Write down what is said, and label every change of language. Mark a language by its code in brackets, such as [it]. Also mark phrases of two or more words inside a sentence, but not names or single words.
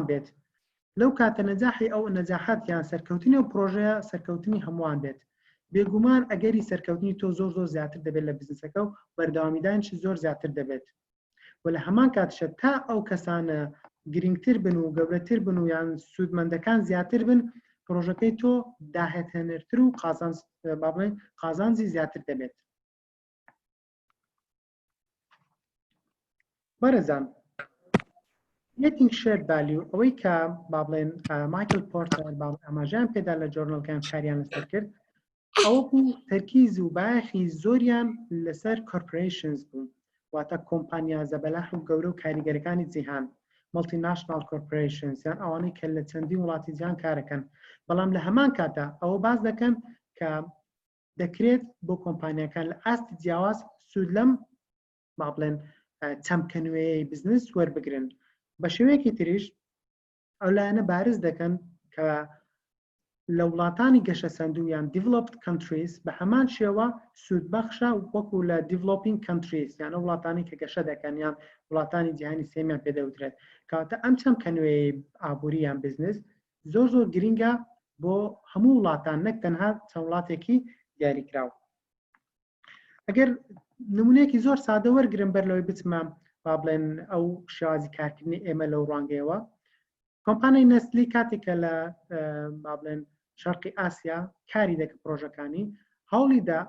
[ckb] بێت لەو کاتە نەجاحی ئەو نەجاحات یان سەرکەوتنی ئەو پرۆژەیە سەرکەوتنی هەمووان بێت بێگومان ئەگەری سەرکەوتنی تۆ زۆر زیاتر دەبێت لە بزنسەکە و بەردەوامیدانیش زۆر زیاتر دەبێت و لە هەمان کاتشە تا ئەو کەسانە گرنگتر بن و گەورەتر بن و یان سوودمەندەکان زیاتر بن پرۆژەکەی تۆ داهێنەرتر و قازانجی زیاتر دەبێت بەرەزان [en] Creating shared value [ckb] ئەوەی کە با بڵێن مایکل پۆرتەر ئاماژیان پێدا لە جۆرنەڵەکان کاریان لەسەر کرد ئەوە بوو تەرکیز و باخی زۆریان لەسەر کۆرپۆریشنز بوو واتە کۆمپانیا زەبەلاح و گەورە و کاریگەرەکانی جیهان مڵتیناشنال کۆرپۆریشنز یان ئەوانەی کە لە چەندین وڵاتی جیهان کارەکەن بەڵام لە هەمان کاتا ئەوە باز دەکەن کە دەکرێت بۆ کۆمپانیەکان لە ئاستی جیاواز سوود لەم با بڵێن چەمکەنوێی بزنس وەربگرن بە شێوەیەکی تریش ئەو لایەنە بارز دەکەن کە لە وڵاتانی گەشە سەندوو یان [en] developed countries [ckb] بە هەمان شێوە سوودبەخشە وەکو لە [en] developing countries [ckb] یان ئەو وڵاتانی کە گەشە دەکەن یان وڵاتانی جیهانی سێمیان پێدەوترێت کەواتە ئەم چەمکەنوێی ئابووری یان بزنس زۆر گرنگە بۆ هەموو وڵاتان نەک تەنها چەند وڵاتێکی دیاریکراوە ئەگەر نمونەیەکی زۆر سادە وەرگرم بەر لەوەی بچمە با بڵێن ئەو شێوازی کارکردنی ئێمە لەو ڕوانگەیەوە کۆمپانیای نەسلی کاتێکە لە با بڵێن شەرقی ئاسیا کاری دەکە پرۆژەکانی هەوڵیدا